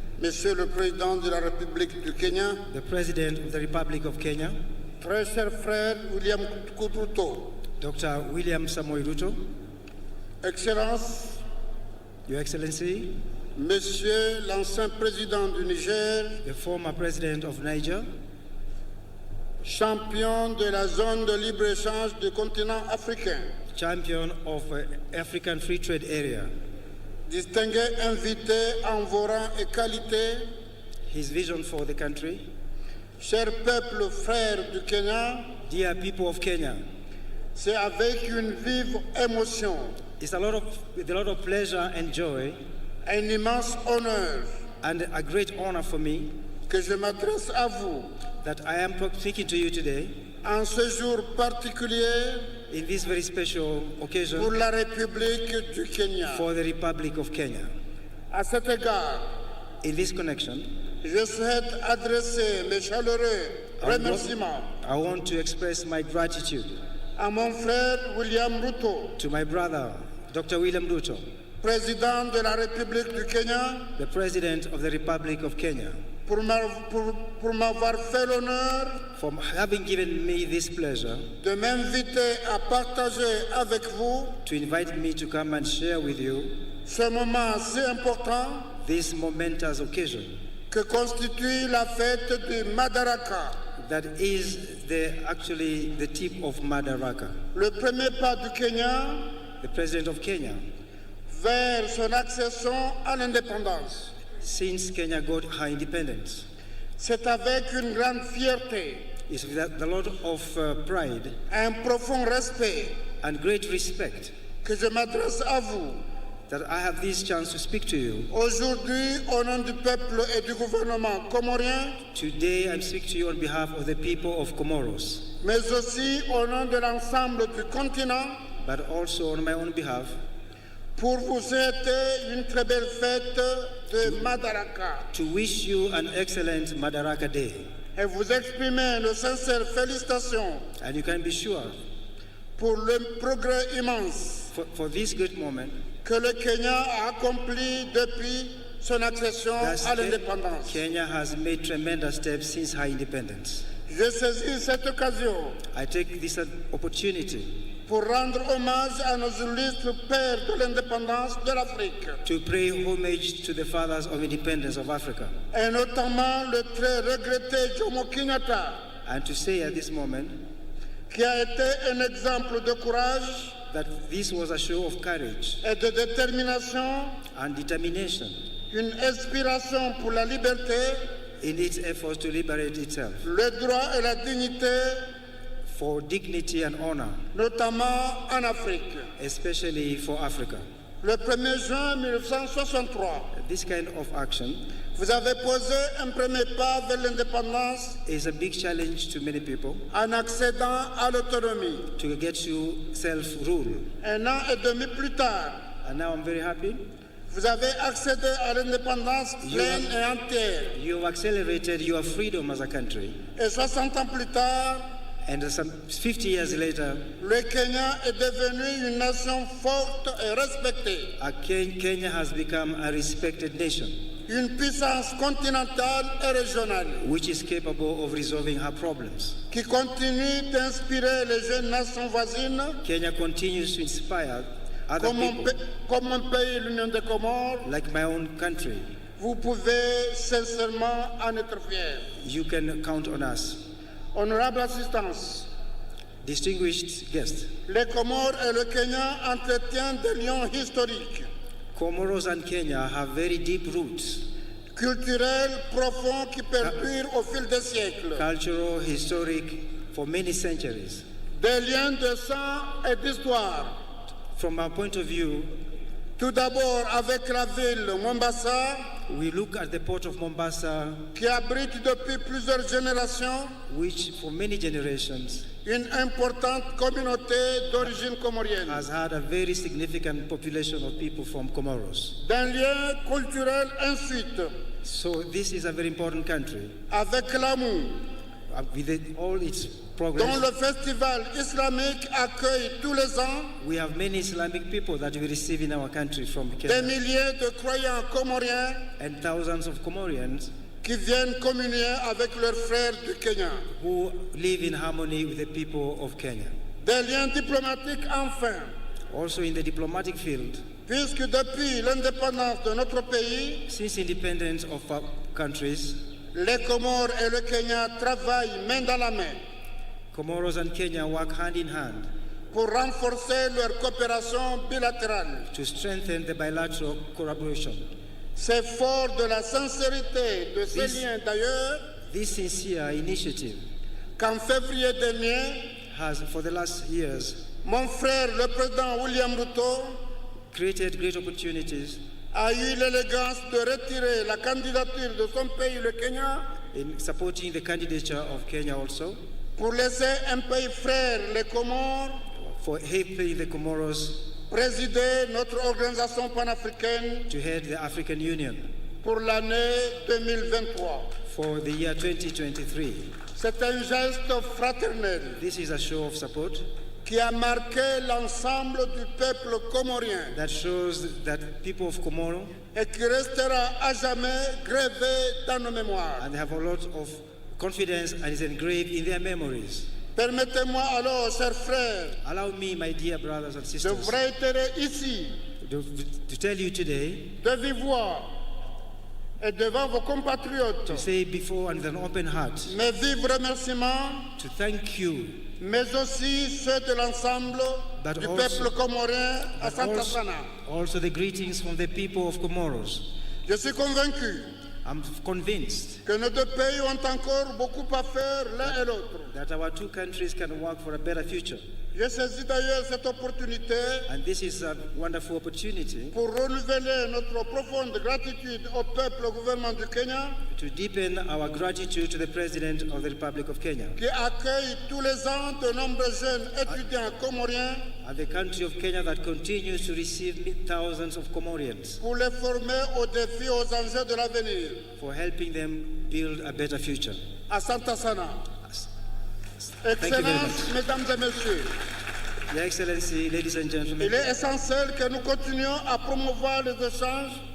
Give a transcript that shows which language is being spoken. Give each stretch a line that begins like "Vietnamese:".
French: Monsieur le Président de la République du Kenya,
English: the President of the Republic of Kenya,
French: très cher frère William Ruto,
English: Dr. William Samoei Ruto,
French: Excellence,
English: Your Excellency,
French: Monsieur l'ancien président du Niger,
English: the former President of Niger,
French: champion de la zone de libre-échange du continent africain,
English: champion of African Free Trade Area,
French: distingué invité en vos rangs et qualités,
English: his vision for the country,
French: cher peuple frère du Kenya,
English: dear people of Kenya,
French: c'est avec une vive émotion,
English: it's with a lot of pleasure and joy
French: un immense honneur
English: and a great honor for me
French: que je m'adresse à vous
English: that I am speaking to you today
French: en ce jour particulier
English: in this very special occasion
French: pour la République du Kenya.
English: for the Republic of Kenya.
French: À cet égard,
English: In this connection,
French: je souhaite adresser mes chaleureux remerciements
English: I want to express my gratitude
French: à mon frère William Ruto,
English: to my brother, Dr. William Ruto,
French: président de la République du Kenya,
English: the President of the Republic of Kenya,
French: pour m'avoir fait l'honneur
English: for having given me this pleasure
French: de m'inviter à partager avec vous
English: to invite me to come and share with you
French: ce moment si important
English: this momentous occasion
French: que constitue la fête du Madaraka,
English: that is actually the tip of Madaraka,
French: le premier pas du Kenya
English: the President of Kenya,
French: vers son accession à l'indépendance.
English: since Kenya got her independence.
French: C'est avec une grande fierté,
English: It's with a lot of pride
French: un profond respect
English: and great respect
French: que je m'adresse à vous
English: that I have this chance to speak to you.
French: aujourd'hui au nom du peuple et du gouvernement comorien,
English: Today I'm speaking to you on behalf of the people of Comoros,
French: mais aussi au nom de l'ensemble du continent,
English: but also on my own behalf
French: pour vous souhaiter une très belle fête de Madaraka
English: to wish you an excellent Madaraka Day.
French: et vous exprimer nos sincères félicitations
English: And you can be sure
French: pour le progrès immense
English: for this great moment
French: que le Kenya a accompli depuis son accession
English: that
French: à l'indépendance.
English: Kenya has made tremendous steps since her independence.
French: Je saisis cette occasion
English: I take this opportunity
French: pour rendre hommage à nos illustres pères de l'indépendance de l'Afrique,
English: to pay homage to the fathers of independence of Africa,
French: et notamment le très regretté Jomo Kenyatta,
English: and to say at this moment
French: qui a été un exemple de courage
English: that this was a show of courage
French: et de détermination,
English: and determination
French: une inspiration pour la liberté,
English: in its efforts to liberate itself,
French: le droit et la dignité,
English: for dignity and honor,
French: notamment en Afrique.
English: especially for Africa.
French: Le 1er juin 1963,
English: This kind of action
French: vous avez posé un premier pas vers l'indépendance
English: is a big challenge to many people
French: en accédant à l'autonomie.
English: to get to self-rule.
French: Un an et demi plus tard,
English: And now I'm very happy
French: vous avez accédé à l'indépendance pleine et entière.
English: you have accelerated your freedom as a country.
French: Et 60 ans plus tard,
English: And some 50 years later,
French: le Kenya est devenu une nation forte et respectée,
English: Kenya has become a respected nation,
French: une puissance continentale et régionale,
English: which is capable of resolving her problems.
French: qui continue d'inspirer les jeunes nations voisines
English: Kenya continues to inspire other people,
French: comme mon pays, l'Union des Comores,
English: like my own country.
French: vous pouvez sincèrement en être fiers.
English: You can count on us.
French: Honorable assistance,
English: Distinguished guests,
French: les Comores et le Kenya entretiennent des liens historiques,
English: Comoros and Kenya have very deep roots,
French: culturels profonds qui perdurent au fil des siècles.
English: cultural, historic, for many centuries.
French: Des liens de sang et d'histoire.
English: From our point of view,
French: Tout d'abord avec la ville Mombasa,
English: we look at the port of Mombasa,
French: qui abrite depuis plusieurs générations
English: which for many generations
French: une importante communauté d'origine comorienne.
English: has had a very significant population of people from Comoros.
French: D'un lien culturel ensuite
English: So this is a very important country
French: avec l'AMU,
English: with all its
French: dont
English: progress.
French: le festival islamique accueille tous les ans
English: We have many Islamic people that we receive in our country from
French: des
English: Kenya,
French: milliers de croyants comoriens
English: and thousands of Comorians
French: qui viennent communier avec leurs frères du Kenya.
English: who live in harmony with the people of Kenya.
French: Des liens diplomatiques enfin,
English: Also in the diplomatic field,
French: puisque depuis l'indépendance de notre pays,
English: since independence of our countries,
French: les Comores et le Kenya travaillent main dans la main
English: Comoros and Kenya work hand in hand
French: pour renforcer leur coopération bilatérale.
English: to strengthen the bilateral collaboration.
French: C'est fort de la sincérité de ces
English: This-
French: liens d'ailleurs
English: This sincere initiative
French: qu'en février dernier,
English: has, for the last years,
French: mon frère, le président William Ruto,
English: created great opportunities
French: a eu l'élégance de retirer la candidature de son pays, le Kenya,
English: in supporting the candidature of Kenya also,
French: pour laisser un pays frère, les Comores,
English: for helping the Comoros
French: présider notre organisation panafricaine
English: to head the African Union
French: pour l'année 2023.
English: for the year 2023.
French: C'est un geste fraternel
English: This is a show of support
French: qui a marqué l'ensemble du peuple comorien
English: that shows that people of Comoro,
French: et qui restera à jamais gravé dans nos mémoires.
English: and they have a lot of confidence and is engraved in their memories.
French: Permettez-moi alors, chers frères,
English: Allow me, my dear brothers and
French: de
English: sisters,
French: vous réitérer ici,
English: to tell you today,
French: de vive voix et devant vos compatriotes,
English: to say before and with an open heart,
French: mes vifs remerciements,
English: to thank you,
French: mais aussi ceux de l'ensemble
English: But
French: du
English: also-
French: peuple comorien à
Swahili: Santa Sana.
English: also the greetings from the people of Comoros.
French: Je suis convaincu
English: I'm convinced
French: que nos deux pays ont encore beaucoup à faire l'un et l'autre.
English: that our two countries can work for a better future.
French: J'ai saisi d'ailleurs cette opportunité
English: And this is a wonderful opportunity
French: pour renouveler notre profonde gratitude au peuple, au gouvernement du Kenya,
English: to deepen our gratitude to the President of the Republic of Kenya
French: qui accueille tous les ans de nombreux jeunes étudiants comoriens
English: and the country of Kenya that continues to receive thousands of Comorians
French: pour les former aux défis, aux enjeux de l'avenir.
English: for helping them build a better future.
Swahili: À Santa Sana.
English: Thank you very
French: Excellences, mesdames et messieurs,
English: Your Excellency, ladies and
French: il
English: gentlemen,
French: est essentiel que nous continuions à promouvoir les échanges